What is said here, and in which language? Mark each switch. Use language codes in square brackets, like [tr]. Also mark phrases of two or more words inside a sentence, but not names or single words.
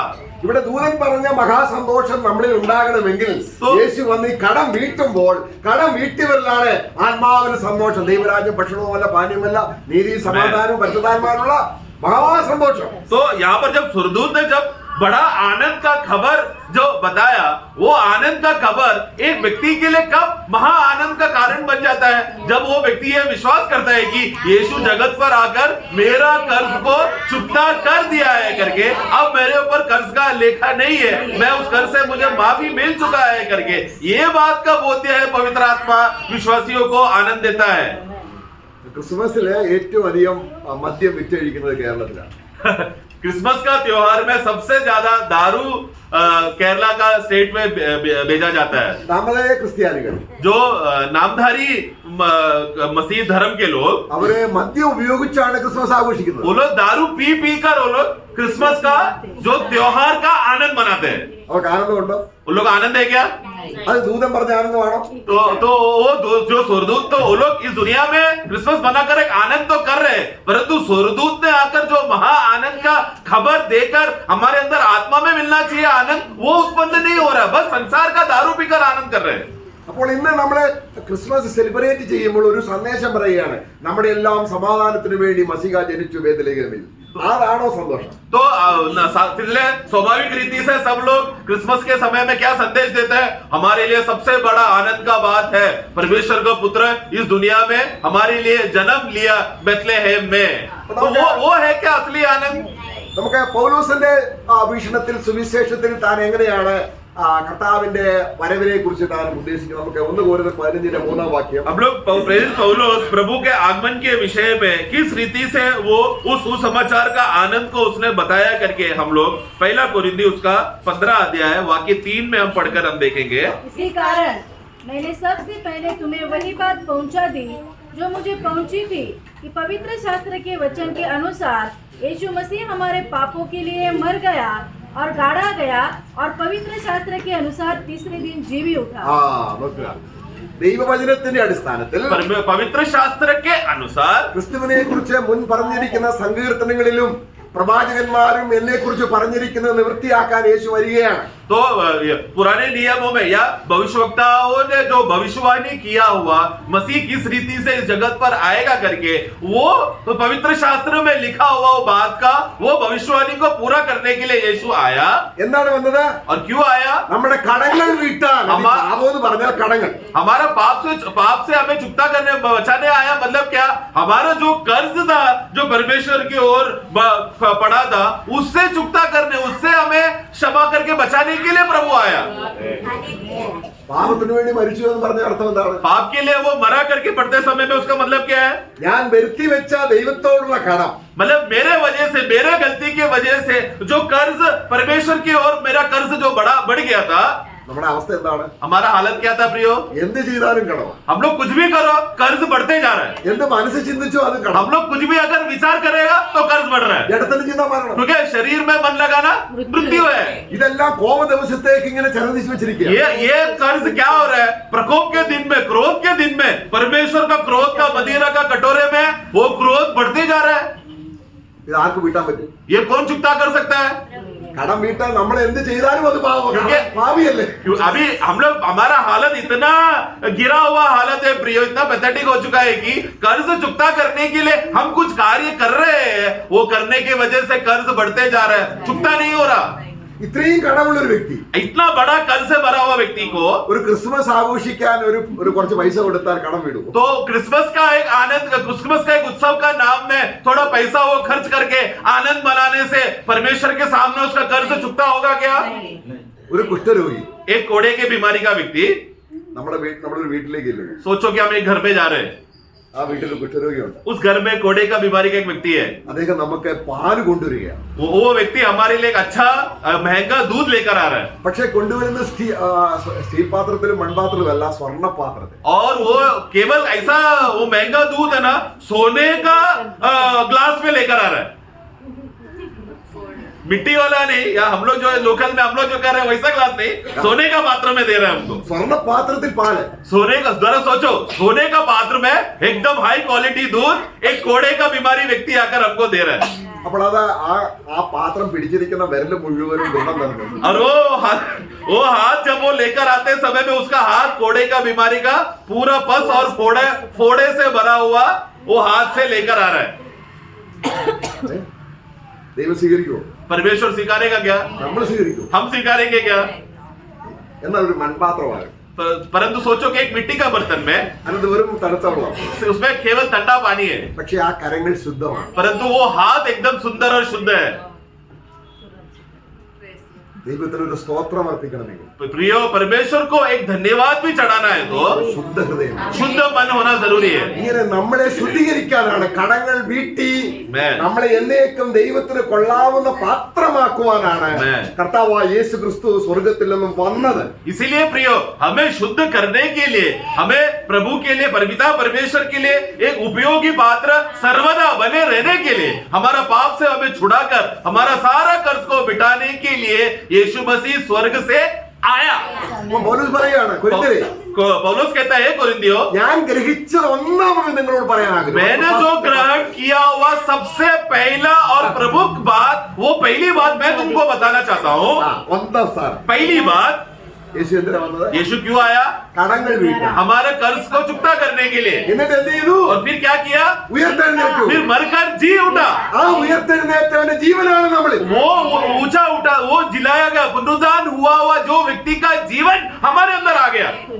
[ml] ഇവിടെ ദൂതൻ പറഞ്ഞ മഹാസന്തോഷം നമ്മളിൽ ഉണ്ടാകണമെങ്കിൽ യേശു വന്ന് ഈ കടം വീട്ടുമ്പോൾ, കടം വീട്ടിയവരിലാണ് ആത്മാവിന് സന്തോഷം. ദൈവരാജ്യം ഭക്ഷണവുമല്ല, പാനീയമല്ല, നീതി, സമാധാനവും പരിശുദ്ധാത്മാവിനുള്ള महासंतोषम। [hi] तो यहाँ पर जब सुरदूत ने जब बड़ा आनंद का खबर जो बताया, वो आनंद का खबर एक व्यक्ति के लिए कब महा आनंद का कारण बन जाता है, जब वो व्यक्ति ये विश्वास करता है कि यीशु जगत पर आकर मेरा कर्ज को चुकता कर दिया है करके, अब मेरे ऊपर कर्ज का लेखा नहीं है, मैं उस कर्ज से मुझे माफी मिल चुका है करके ये बात का बोध्य है। पवित्र आत्मा विश्वासियों को आनंद देता है। [ml] ക്രിസ്മസിലെ ഏറ്റവും അധികം മദ്യം വിറ്റഴിക്കുന്നത് കേരളത്തിലാണ്। [hi] क्रिसमस का त्योहार में सबसे ज्यादा दारू केरला का स्टेट में भेजा जाता है। [ml] നമ്മളെ ക്രിസ്ത്യാനികൾ [hi] जो नामधारी मसीह धर्म के लोग, [ml] അവരെ മദ്യം ഉപയോഗിച്ചാണ് ക്രിസ്മസ് ആഘോഷിക്കുന്നത്। [hi] वो लोग दारू पी पी कर वो लोग क्रिसमस का जो त्योहार का आनंद मनाते हैं। [ml] അവർക്ക് ആനന്ദമുണ്ടോ? [hi] वो लोग आनंद है क्या? [ml] അത് ദൂതൻ പറഞ്ഞ ആനന്ദമാണോ? [hi] तो वो जो स्वर्गदूत, तो वो लोग इस दुनिया में क्रिसमस मनाकर एक आनंद तो कर रहे हैं, परंतु स्वर्गदूत ने आकर जो महा आनंद का खबर देकर हमारे अंदर आत्मा में मिलना चाहिए आनंद, वो उत्पन्न नहीं हो रहा, बस संसार का दारू पीकर आनंद कर रहे हैं। [ml] അപ്പോൾ ഇന്ന് നമ്മള് ക്രിസ്മസ് സെലിബ്രേറ്റ് ചെയ്യുമ്പോൾ ഒരു സന്ദേശം പറയുകയാണ്, നമ്മുടെ എല്ലാം സമാധാനത്തിന് വേണ്ടി മസിഹ ജനിച്ചു ബേത്ലഹേമിൽ। അതാണോ സന്തോഷം? [hi] तो स्वाभाविक रीति से सब लोग क्रिसमस के समय में क्या संदेश देते हैं? हमारे लिए सबसे बड़ा आनंद का बात है परमेश्वर का पुत्र इस दुनिया में हमारे लिए जन्म लिया बेथलेहेम में। तो वो है क्या असली आनंद? [ml] നമുക്ക് പൗലോസിന്റെ വീക്ഷണത്തിൽ സുവിശേഷത്തിൽ താൻ എങ്ങനെയാണ് കർത്താവിന്റെ വരവിനെ കുറിച്ച് താൻ ഉദ്ദേശിക്കുന്നത്? നമുക്ക് 1 കൊരിന്ത്യർ 15:3 വാക്യം। [hi] हम लोग प्रेरित पौलुस प्रभु के आगमन के विषय में किस रीति से वो उस सुसमाचार का आनंद को उसने बताया करके हम लोग 1 कोरिन्थी उसका 15 अध्याय वाक्य 3 में हम पढ़कर हम देखेंगे। इसी कारण मैंने सबसे पहले तुम्हें वही बात पहुंचा दी जो मुझे पहुंची थी कि पवित्र शास्त्र के वचन के अनुसार यीशु मसीह हमारे पापों के लिए मर गया और गाड़ा गया और पवित्र शास्त्र के अनुसार तीसरे दिन जी भी उठा। [ml] നോക്കുക, ദൈവവചനത്തിന്റെ അടിസ്ഥാനത്തിൽ [hi] पवित्र शास्त्र के अनुसार [ml] ക്രിസ്തുവിനെ കുറിച്ച് മുൻ പറഞ്ഞിരിക്കുന്ന സങ്കീർത്തനങ്ങളിലും പ്രവാചകന്മാരും എന്നെ കുറിച്ച് പറഞ്ഞിരിക്കുന്നത് നിവൃത്തിയാക്കാൻ യേശു വരികയാണ്। [hi] तो पुराने नियमों में या भविष्यवक्ताओं ने जो भविष्यवाणी किया हुआ मसीह किस रीति से इस जगत पर आएगा करके वो तो पवित्र शास्त्र में लिखा हुआ वो बात का वो भविष्यवाणी को पूरा करने के लिए यीशु आया। [ml] എന്താണ് വന്നത്? [hi] और क्यों आया? [ml] നമ്മുടെ കടങ്ങൾ വീട്ടാൻ। പാപമെന്ന് പറഞ്ഞാൽ കടങ്ങൾ, [hi] हमारा पाप से हमें चुकता करने बचाने आया। मतलब क्या? हमारा जो कर्ज था जो परमेश्वर की ओर पड़ा था उससे चुकता करने, उससे हमें क्षमा करके बचाने के लिए प्रभु आया। [ml] പാപത്തിന് വേണ്ടി മരിച്ചു എന്ന് പറഞ്ഞ അർത്ഥം എന്താണ്? [hi] पाप के लिए वो मरा करके पढ़ते समय में उसका मतलब क्या है? [ml] ഞാൻ വരുത്തി വെച്ച ദൈവത്തോടുള്ള കടം, [hi] मतलब मेरे वजह से, मेरे गलती के वजह से जो कर्ज परमेश्वर की ओर मेरा कर्ज जो बढ़ गया था, [ml] നമ്മുടെ അവസ്ഥ എന്താണ്? [hi] हमारा हालत क्या था प्रियो? [ml] എന്ത് ചെയ്താലും കടം. [hi] हम लोग कुछ भी करो कर्ज बढ़ते जा रहा है। [ml] എന്ത് മനസ്സ് ചിന്തിച്ചോ അത് കടം. [hi] हम लोग कुछ भी अगर विचार करेगा तो कर्ज बढ़ रहा है, [ml] ഇടത്തിന് ചിന്ത മരണം. [hi] क्योंकि शरीर में मन लगाना मृत्यु है। [ml] ഇതെല്ലാം കോപ ദിവസത്തേക്ക് ഇങ്ങനെ ചരദിച്ചു വെച്ചിരിക്കുക. [hi] ये कर्ज क्या हो रहा है? प्रकोप के दिन में, क्रोध के दिन में, परमेश्वर का क्रोध का मदिरा का कटोरे में वो क्रोध बढ़ते जा रहा है। [ml] ഇത് ആർക്ക് വീട്ടാൻ പറ്റും? [hi] ये कौन चुकता कर सकता है? [ml] കടം വീട്ടാൻ നമ്മൾ എന്ത് ചെയ്താലും അത് പാപിയല്ലേ? [hi] अभी हम लोग, हमारा हालत इतना गिरा हुआ हालत है प्रियो, इतना पैथेटिक हो चुका है कि कर्ज चुकता करने के लिए हम कुछ कार्य कर रहे हैं, वो करने की वजह से कर्ज बढ़ते जा रहा है, चुकता नहीं हो रहा। [ml] ഇത്രയും കടമുള്ള ഒരു വ്യക്തി [hi] इतना बड़ा कर्ज से भरा हुआ व्यक्ति को [ml] ഒരു ക്രിസ്മസ് ആഘോഷിക്കാൻ ഒരു കുറച്ച് പൈസ കൊടുത്താൽ കടം വിടും. [hi] तो क्रिसमस का एक आनंद, क्रिसमस का एक उत्सव का नाम में थोड़ा पैसा वो खर्च करके आनंद मनाने से परमेश्वर के सामने उसका कर्ज चुकता होगा क्या? [ml] ഒരു കുഷ്ഠരോഗി [hi] एक कोड़े की बीमारी का व्यक्ति, [ml] നമ്മളൊരു വീട്ടിലേക്ക് ഇല്ലേ, [hi] सोचो कि हम एक घर पे जा रहे हैं, [ml] ആ വീട്ടിൽ ഒരു കുഷ്ഠരോഗിയുണ്ട്. [hi] उस घर में कोड़े का बीमारी का एक व्यक्ति है, [ml] അദ്ദേഹം നമുക്ക് പാല് കൊണ്ടുവരികയാണ്. [hi] वो व्यक्ति हमारे लिए एक अच्छा महंगा दूध लेकर आ रहा है, [ml] പക്ഷെ കൊണ്ടുവരുന്ന സ്റ്റീൽ പാത്രത്തിലും മൺപാത്രത്തിലും അല്ല, സ്വർണ്ണ പാത്രത്തിൽ. [hi] और वो केवल ऐसा वो महंगा दूध है ना, सोने का ग्लास में लेकर आ रहा है, मिट्टी वाला नहीं, या हम लोग जो लोकल में हम लोग जो कर रहे हैं वैसा ग्लास नहीं, सोने का पात्र में दे रहे हैं हमको। [ml] സ്വർണ്ണ പാത്രത്തിൽ പാല്. [hi] सोने का, जरा सोचो, सोने का पात्र में एकदम [en] high quality [hi] दूध एक कोड़े का बीमारी व्यक्ति आकर हमको दे रहा है, [ml] അപ്പോൾ അത് ആ പാത്രം പിടിച്ചിരിക്കുന്ന വിരല് മുഴുവനും ഗുണം നൽകുന്നു. [hi] और वो हाथ जब वो लेकर आते समय में उसका हाथ कोड़े का बीमारी का पूरा पस और फोड़े से भरा हुआ वो हाथ से लेकर आ रहा है। [ml] ദൈവം സ്വീകരിക്കുമോ? [hi] परमेश्वर स्वीकारेगा क्या? [ml] നമ്മൾ സ്വീകരിക്കും. [hi] हम स्वीकारेंगे क्या? [ml] എന്നാൽ ഒരു മൺപാത്രമാണ്, [hi] परंतु सोचो कि एक मिट्टी का बर्तन में, [ml] അതിനകത്ത് വെറും തണുത്ത വെള്ളം, [hi] उसमें केवल ठंडा पानी है, [ml] പക്ഷെ ആ കരങ്ങൾ ശുദ്ധമാണ്. [hi] परंतु वो हाथ एकदम सुंदर और शुद्ध है। [ml] ദൈവത്തിന് ഒരു സ്തോത്രം അർപ്പിക്കണമെങ്കിൽ [hi] प्रियो, परमेश्वर को एक धन्यवाद भी चढ़ाना है तो [ml] ശുദ്ധ ഹൃദയം, [hi] शुद्ध मन होना जरूरी है। [ml] ഇങ്ങനെ നമ്മളെ ശുദ്ധീകരിക്കാനാണ്, കടങ്ങൾ വീട്ടി Amen. നമ്മളെ എന്നേക്കും ദൈവത്തിന് കൊള്ളാവുന്ന പാത്രമാക്കുവാനാണ് Amen. കർത്താവായ യേശു ക്രിസ്തു സ്വർഗത്തിൽ നിന്നും വന്നത്. [hi] इसीलिए प्रियो, हमें शुद्ध करने के लिए, हमें प्रभु के लिए, पिता परमेश्वर के लिए एक उपयोगी पात्र सर्वदा बने रहने के लिए, हमारा पाप से हमें छुड़ाकर हमारा सारा कर्ज को मिटाने के लिए यीशु मसीह स्वर्ग से आया। [ml] അപ്പോൾ പൗലോസ് പറയാണ്, കൊരിന്ത്യരെ, [hi] पौलुस कहता है कोरिन्थियों, [ml] ഞാൻ ഗ്രഹിച്ചത് ഒന്നാമത് നിങ്ങളോട് പറയാൻ [hi] मैंने जो ग्रहण किया हुआ सबसे पहला और प्रमुख बात, वो पहली बात मैं तुमको बताना चाहता हूँ। [ml] ഒന്നാം സ്ഥാനം. [hi] पहली बात, [ml] യേശു എന്തിനാ വന്നത്? [hi] यीशु क्यों आया? [ml] കടങ്ങൾ വീട്ടാൻ. [hi] हमारे कर्ज को चुकता करने के लिए। [ml] എന്നിട്ട് എന്ത് ചെയ്തു? [hi] और फिर क्या किया? [ml] ഉയർത്തെഴുന്നേറ്റു. [hi] फिर मरकर जी उठा। [ml] ആ ഉയർത്തെഴുന്നേറ്റവന്റെ ജീവനാണ് നമ്മളിൽ. [hi] वो ऊंचा उठा, वो जिलाया गया, पुनरुत्थान हुआ जो व्यक्ति का जीवन हमारे अंदर आ गया,